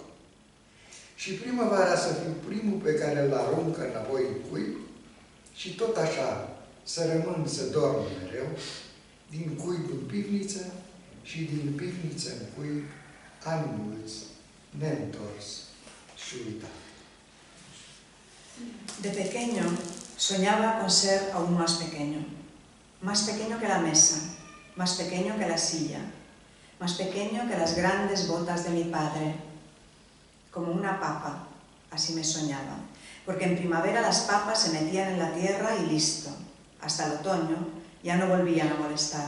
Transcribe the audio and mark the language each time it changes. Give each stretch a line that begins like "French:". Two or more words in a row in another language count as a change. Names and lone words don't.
Romanian: Și primăvara să fiu primul pe care îl aruncă înapoi în cuib și tot așa să rămân să dorm mereu, din cuib în pivniță și din pivniță în cuib, ani mulți, neîntors și uitat.
Spanish: De pequeño soñaba con ser aún más pequeño que la mesa, más pequeño que la silla, más pequeño que las grandes botas de mi padre, como una papa, así me soñaba, porque en primavera las papas se metían en la tierra y listo, hasta el otoño ya no volvían a molestar.